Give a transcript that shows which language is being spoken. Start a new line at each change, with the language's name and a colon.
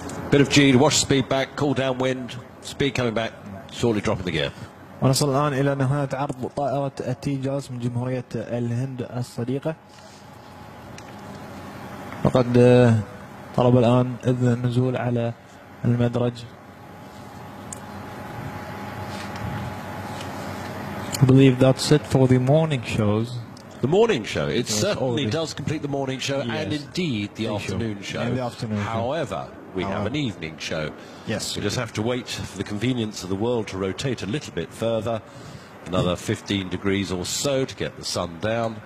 English: Bit of G to wash speed back, cool down wind, speed coming back, shortly dropping the gear.
Arabic: ونصل الآن إلى نهاية عرض طائرة تيجاز من جمهورية الهند الصديقة. وقد طلب الآن إذن النزول على المدرج.
English: I believe that's it for the morning shows. The morning show, it certainly does complete the morning show, yes, and indeed the afternoon show. And the afternoon However, we have an evening show. Yes. We just have to wait for the convenience of the world to rotate a little bit further, another 15 degrees or so to get the sun down.